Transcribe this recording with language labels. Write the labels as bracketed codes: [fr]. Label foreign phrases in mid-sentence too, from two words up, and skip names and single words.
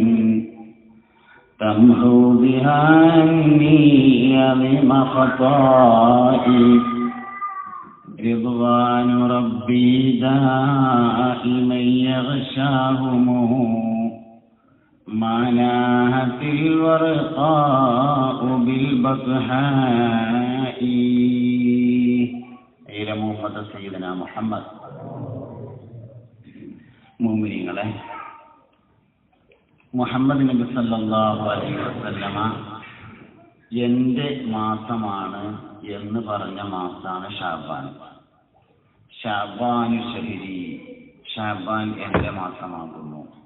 [ar] تمحو بها عني عظيم خطائي رضوان ربي دائما يغشاهم ما ناهت الورقاء بالبطحاء إلى محمد سيدنا محمد. [ml] മുഅ്മിനീങ്ങളെ, മുഹമ്മദ് നബി [ar] صلى الله عليه وسلم [ml] എൻ്റെ മാസമാണ് എന്ന് പറഞ്ഞ മാസമാണ് ഷഅബാൻ. [ar] شعبان شهري, [ml] ഷഅബാൻ എൻ്റെ മാസമാകുന്നു.